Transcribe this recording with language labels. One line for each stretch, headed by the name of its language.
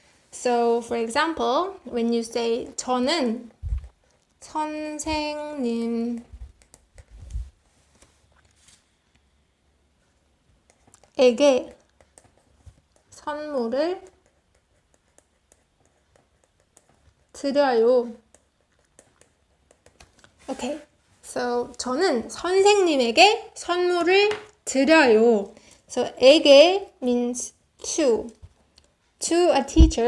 English: So for example, when you say
Korean: 저는 선생님에게 선물을 드려요. Okay, so 저는 선생님에게 선물을 드려요.
English: So 에게 means to a teacher.